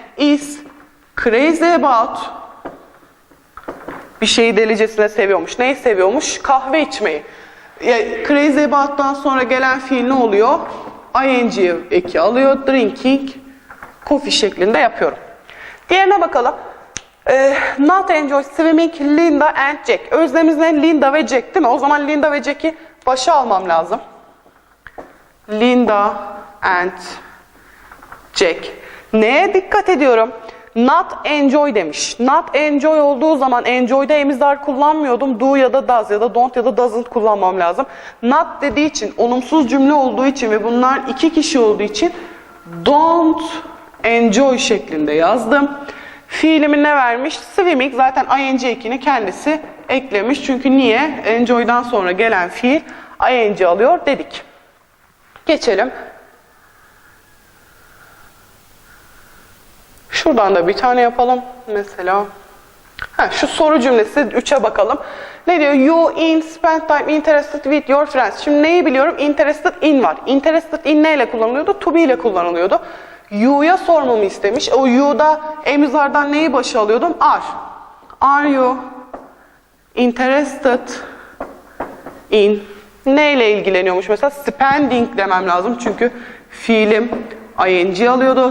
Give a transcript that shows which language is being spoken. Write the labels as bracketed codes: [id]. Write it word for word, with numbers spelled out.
[en] Is crazy about. [tr] Bir şeyi delicesine seviyormuş. Neyi seviyormuş? Kahve içmeyi. E, crazy about'tan sonra gelen fiil ne oluyor? ing eki alıyor. Drinking coffee şeklinde yapıyorum. Diğerine bakalım. [en] E, not enjoy swimming Linda and Jack. [tr] Özlemiz ne? Linda ve Jack değil mi? O zaman Linda ve Jack'i başa almam lazım. [en] Linda and Jack. [tr] Neye dikkat ediyorum? Not enjoy demiş. Not enjoy olduğu zaman enjoy'da emizler kullanmıyordum. Do ya da does ya da don't ya da doesn't kullanmam lazım. Not dediği için, olumsuz cümle olduğu için ve bunlar iki kişi olduğu için don't enjoy şeklinde yazdım. Fiilimi ne vermiş? Swimming. Zaten ing ekini kendisi eklemiş. Çünkü niye? Enjoy'dan sonra gelen fiil ing alıyor dedik. Geçelim. Şuradan da bir tane yapalım. Mesela ha, şu soru cümlesi üçe bakalım. Ne diyor? [en] You in spend time interested with your friends. [tr] Şimdi neyi biliyorum? Interested in var. Interested in neyle kullanılıyordu? To be ile kullanılıyordu. You'ya sormamı istemiş. O you'da emizlerden neyi başa alıyordum? Are. [en] Are you interested in? [tr] Neyle ilgileniyormuş? Mesela spending demem lazım. Çünkü fiilim ing alıyordu.